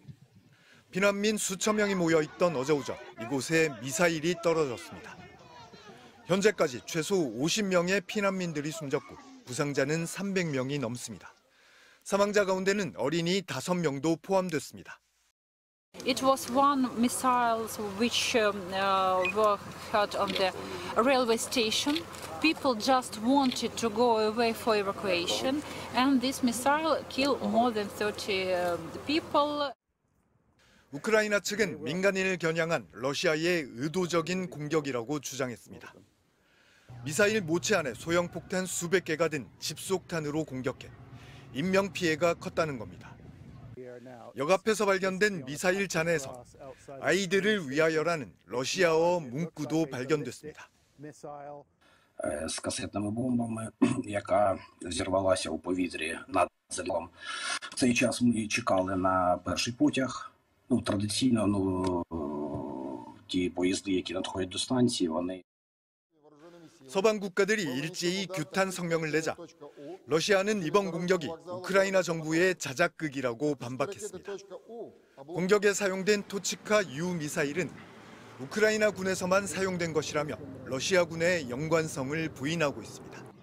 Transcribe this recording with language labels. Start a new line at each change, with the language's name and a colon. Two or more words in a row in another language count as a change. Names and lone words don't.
Korean: 피난민 수천 명이 모여 있던 어제 오전 이곳에 미사일이 떨어졌습니다. 현재까지 최소 50명의 피난민들이 숨졌고 부상자는 300명이 넘습니다. 사망자 가운데는 어린이 5명도 포함됐습니다.
English: It was one missile which were hurt on the railway station. People just wanted to go away for evacuation, and this missile killed more than 30 people.
Korean: 우크라이나 측은 민간인을 겨냥한 러시아의 의도적인 공격이라고 주장했습니다. 미사일 모체 안에 소형 폭탄 수백 개가 든 집속탄으로 공격해 인명 피해가 컸다는 겁니다. 역 앞에서 발견된 미사일 잔해에서 아이들을 위하여라는 러시아어 문구도 발견됐습니다.
Ukrainian: З касетними бомбами, яка зірвалася у повітрі над селом. В цей час ми чекали на перший потяг. Традиційно, ті поїзди, які надходять до станції, вони
Korean: 서방 국가들이 일제히 규탄 성명을 내자 러시아는 이번 공격이 우크라이나 정부의 자작극이라고 반박했습니다. 공격에 사용된 토치카 U 미사일은 우크라이나 군에서만 사용된 것이라며 러시아군의 연관성을 부인하고 있습니다.